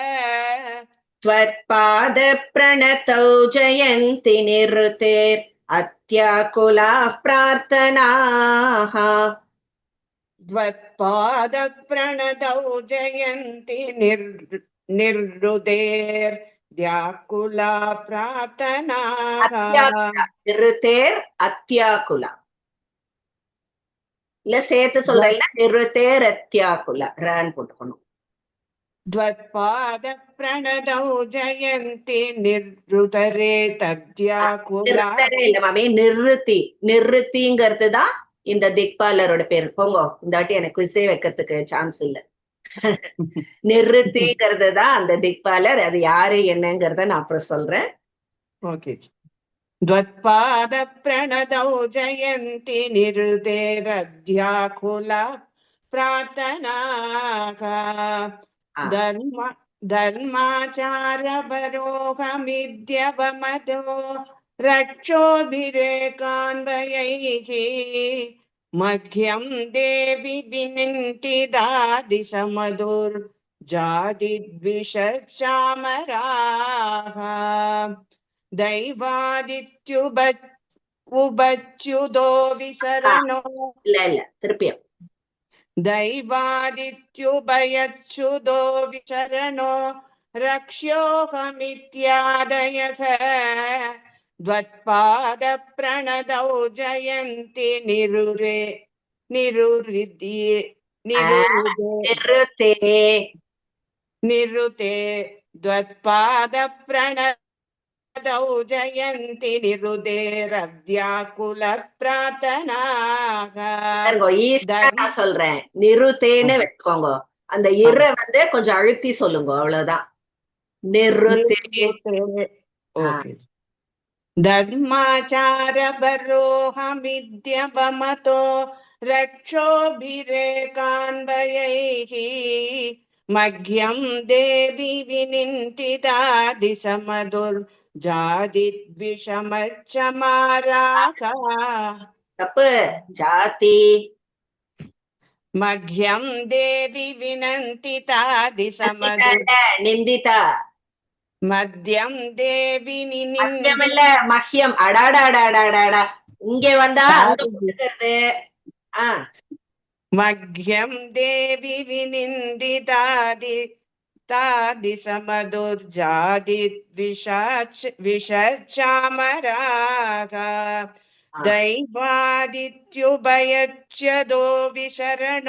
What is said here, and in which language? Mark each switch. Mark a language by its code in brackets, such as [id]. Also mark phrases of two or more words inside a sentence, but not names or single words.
[sa] त्वत्पादप्रणतौ जयन्ति निरृतेरत्याकुलाः प्रार्थनाः त्वत्पादप्रणतौ जयन्ति निर्हृदेर्व्याकुला प्रार्थनाः निरृतेर् अत्याकुला [ta] இல்ல சேர்த்து சொல்றேன் [sa] निरृतेर् अत्याकुला [ta] ரன் போட்டுக்கணும் [sa] त्वत्पादप्रणतौ जयन्ति निर्हृदरे तद्याकुला [ta] இல்ல மாமி நிறுத்திங்கிறது தான் இந்த திக்பாலரோட பேர். போங்க, இந்த வாட்டி எனக்கு குவிஸே வைக்கிறதுக்கு சான்ஸ் இல்ல. நிறுத்திங்கிறது தான் அந்த திக்பாலர். அது யாரு என்னங்கிறத நான் அப்புறம் சொல்றேன். ஓகே. [sa] त्वत्पादप्रणतौ जयन्ति निरुतेरध्याकुला प्रार्थनाः धर्माचारपरोहमिद्यवमतो रक्षोभिरेकान्वयैः मह्यं देवि विनिन्ति दादिशमधुर्जादिद्विषचामराः दैवादित्युभच्युतो विशरणो [ta] இல்ல திருப்பியும் [sa] दैवादित्युभयच्युतो विशरणो रक्ष्योऽहमित्यादयः त्वत्पादप्रणतौ जयन्ति निरुते त्वत्पादप्रणतौ जयन्ति निरुतेरव्याकुल प्रार्थनाः [ta] நான் சொல்றேன். நிருத்தேன்னு வச்சுக்கோங்க. அந்த இர வந்து கொஞ்சம் அழுத்தி சொல்லுங்க, அவ்வளவுதான். நிருத்தே. [sa] धर्माचारपरोहमिद्यवमतो रक्षोभिरेकान्वयैः मह्यं देवि विनिन्ति दादिशमधुर्जादिद्विषमच्चमाराः [ta] தப்பு. ஜாதி. [sa] मह्यं देवि विनन्ति दादिशमधुर् [ta] நிந்திதா. [sa] मध्यं देवि [ta] மத்தியமில்ல, மஹ்யம். அடாடாடாடாடாடா. இங்க வந்தா அங்க போட்டுக்கிறது. [sa] मह्यं देवि विनिन्ति दादिशमधुर्जादिद्विषचामराः दैवादित्युभयच्युतो विशरणो